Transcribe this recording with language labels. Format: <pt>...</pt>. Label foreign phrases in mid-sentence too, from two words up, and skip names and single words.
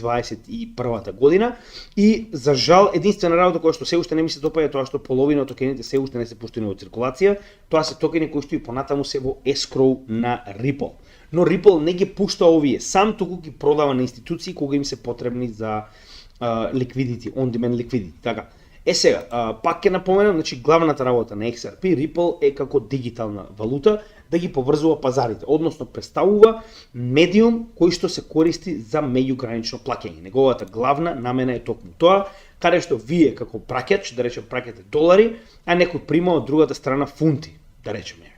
<mk>2021 година, и за жал единствена работа која што се уште не ми се допаѓа тоа што половина од токените се уште не се пуштени во циркулација, тоа се токени кои што и понатаму се во escrow на Ripple. Но Ripple не ги пушта овие, сам туку ги продава на институции кога им се потребни за</mk> <en>liquidity, on-demand liquidity.</en> <mk>Така. Сега, пак ќе напоменам, значи главната работа на XRP, Ripple е како дигитална валута да ги поврзува пазарите, односно представува медиум кој што се користи за меѓугранично плаќање. Неговата главна намена е токму тоа, каде што вие како праќач, да речем праќате долари, а некој прима од другата страна фунти, да речеме.</mk>